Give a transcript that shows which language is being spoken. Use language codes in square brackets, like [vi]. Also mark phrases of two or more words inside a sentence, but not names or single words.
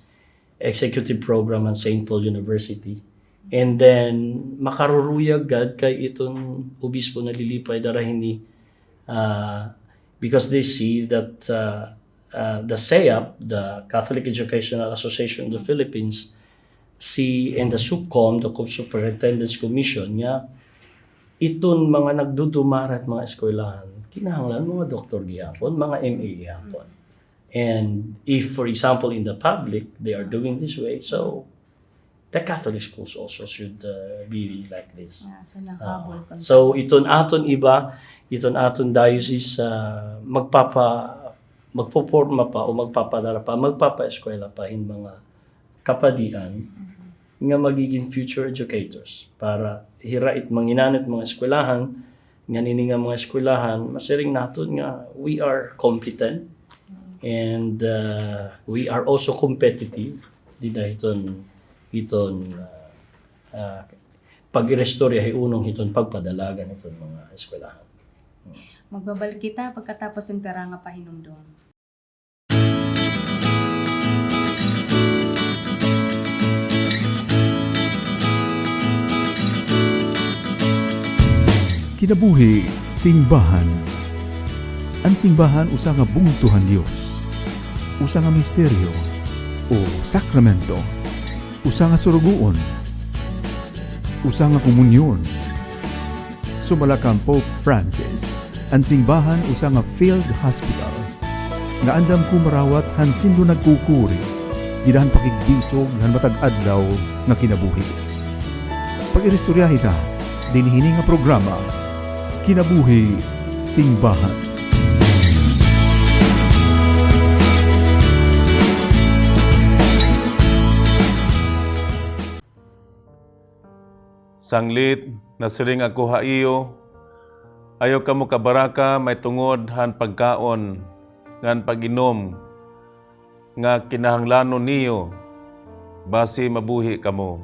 [en] Executive program [war] ang St. Paul University. [en] And then [war] makaruruyag gad kay itong obispo na lilipay darahini [en] because they see that the CEAP, the Catholic Educational Association of the Philippines, and the SUPCOM, the Superintendent's Commission, [war] nga iton mga nagdudumara at mga eskwelahan, kinahanglan mga doktor gihapon, mga MA gihapon. [en] And if, for example, in the public, they are doing this way, so the Catholic schools also should be like this. [war] So iton aton iba, iton aton diocese magpoporma pa o magpapadara pa, magpapa-eskwela pa in mga kapadian nga magiging [en] future educators [war] para hirait manginanit mga eskwelahan nga nini nga mga eskwelahan masiring naton nga [en] we are competent and we are also competitive [war] di da hiton pag-irestorya unong hiton pagpadalagan hiton mga eskwelahan. [tl] Magbabalik kita pagkatapos ng [war] pera nga pahinumdum. Kinabuhi Singbahan. Ang simbahan usa nga bungtuhan Dios, usa nga misteryo o sakramento, usa nga surugoon, usa nga komunyon. Sumala kang Pope Francis, ang simbahan usa nga [en] field hospital [war] nga andam kumarawat han sindo nagkukuri gidahan pakigbisog han matag adlaw nga kinabuhi. Pag-iristoryahi ta dinhini nga programa Kinabuhi Singbahan. Sanglit, nasiring ako haiyo, ayaw ka mo kabaraka, may tungod han pagkaon, ngan pag-inom, nga kinahanglanon niyo, basi mabuhi kamo.